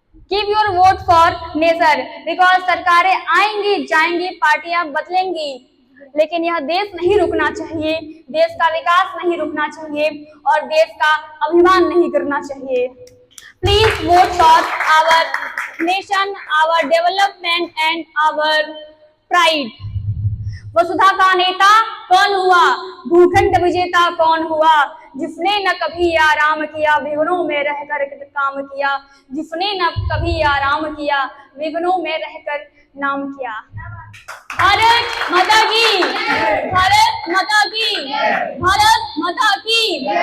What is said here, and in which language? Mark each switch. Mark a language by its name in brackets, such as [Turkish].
[English] Give your vote for nation because [Hindi] सरकारें आएंगी जाएंगी, पार्टियां बदलेंगी, लेकिन यह देश नहीं रुकना चाहिए, देश का विकास नहीं रुकना चाहिए और देश का अभिमान नहीं करना चाहिए। [English] Please vote for our nation, our development and our pride. [Hindi] वसुधा का नेता कौन हुआ? भूखंड विजेता कौन हुआ? जिसने न कभी आराम किया, विघ्नों में रहकर काम किया। जिसने न कभी आराम किया, विघ्नों में रहकर नाम किया। भारत माता की, भारत माता की, भारत माता की।